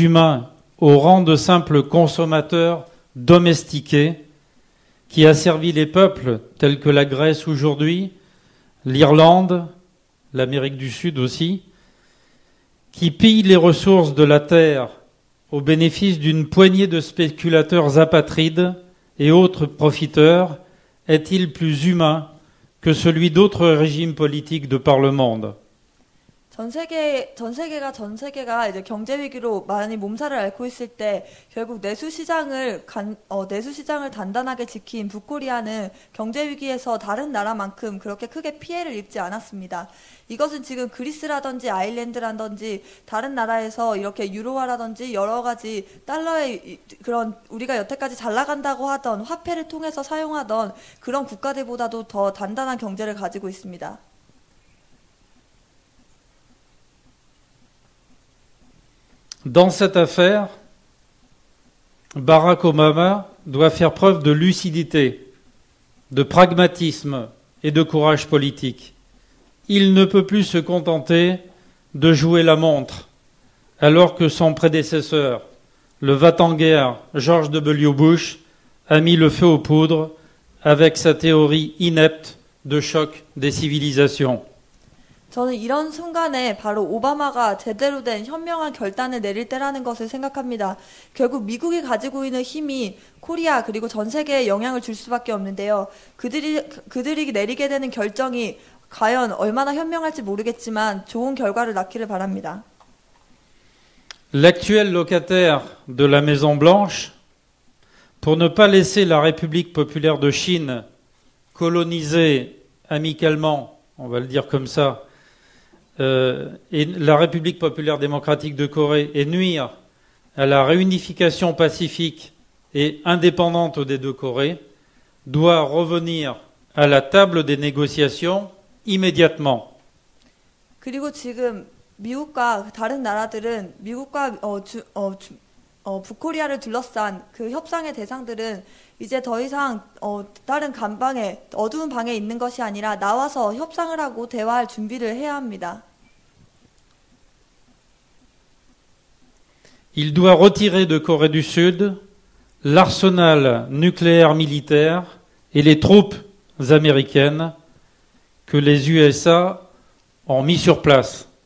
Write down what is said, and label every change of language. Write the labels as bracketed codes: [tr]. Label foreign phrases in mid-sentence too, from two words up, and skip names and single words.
[fr] humains au rang de simples consommateurs domestiqués, qui asservit les peuples tels que la Grèce aujourd'hui, l'Irlande, l'Amérique du Sud aussi, qui pille les ressources de la terre au bénéfice d'une poignée de spéculateurs apatrides et autres profiteurs, est-il plus humain que celui d'autres régimes politiques de par le monde? [ko] 전 세계가 이제 경제 위기로 많이 몸살을 앓고 있을 때 결국 내수 시장을 단단하게 지킨 북코리아는 경제 위기에서 다른 나라만큼 그렇게 크게 피해를 입지 않았습니다. 이것은 지금 그리스라든지 아일랜드라든지 다른 나라에서 이렇게 유로화라든지 여러 가지 달러의 그런 우리가 여태까지 잘 나간다고 하던 화폐를 통해서 사용하던 그런 국가들보다도 더 단단한 경제를 가지고 있습니다. [fr] Dans cette affaire, Barack Obama doit faire preuve de lucidité, de pragmatisme et de courage politique. Il ne peut plus se contenter de jouer la montre, alors que son prédécesseur, le va-t-en-guerre George W. Bush, a mis le feu aux poudres avec sa théorie inepte de choc des civilisations. [ko] 저는 이런 순간에 바로 오바마가 제대로 된 현명한 결단을 내릴 때라는 것을 생각합니다. 결국 미국이 가지고 있는 힘이 코리아 그리고 전 세계에 영향을 줄 수밖에 없는데요. 그들이 내리게 되는 결정이 과연 얼마나 현명할지 모르겠지만 좋은 결과를 낳기를 바랍니다. [fr] l'actuel locataire de la Maison Blanche, pour ne pas laisser la République populaire de Chine coloniser amicalement, on va le dire comme ça, et la République populaire démocratique de Corée et nuire à la réunification pacifique et indépendante des deux Corées, doit revenir à la table des négociations immédiatement. [ko] 그리고 지금 미국과 다른 나라들은 미국과 북코리아를 둘러싼 그 협상의 대상들은 이제 더 이상 다른 감방에 어두운 방에 있는 것이 아니라 나와서 협상을 하고 대화할 준비를 해야 합니다. [fr] Il doit retirer de Corée du Sud l'arsenal nucléaire militaire et les troupes américaines que les USA ont mis sur place.